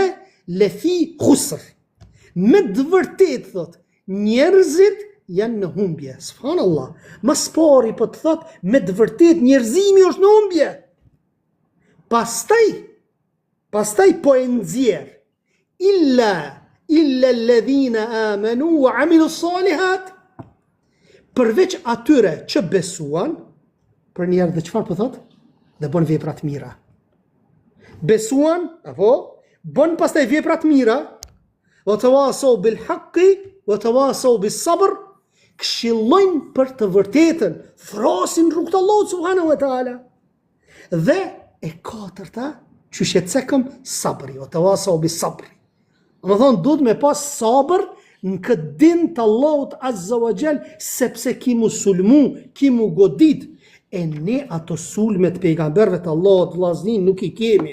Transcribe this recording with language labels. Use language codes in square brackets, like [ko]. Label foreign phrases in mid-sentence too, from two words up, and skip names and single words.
[ar] إن الإنسان لفي خسر. [sq] Me të vërtet, thot, njerëzit janë në humbje. Subhanallah. Mas pari po të thot, me të vërtet njerëzimi është në humbje. Pastaj po e nxjerr. [ar] إلا الذين آمنوا وعملوا الصالحات. [sq] Përveç atyre që besuan, për njerë dhe çfarë po thot? Dhe bën vepra të mira. Besuan, apo bën pastaj vepra të mira, [ar] وتواصوا بالحق وتواصوا بالصبر, [sq] këshillojnë për të vërtetën, thrasin rrugt të Allahut [ar] سبحانه وتعالى. [sq] Dhe e katërta, që shqetësekëm, sabri, [ar] وتواصوا بالصبر. [sq] Më thonë, duhet me pas sabër në këtë din të Allahut [ar] عز وجل, [sq] sepse ki mu sulmu, ki mu godit, e ne ato sulmet pejgamberve të Allahut vllaznin nuk i kemi.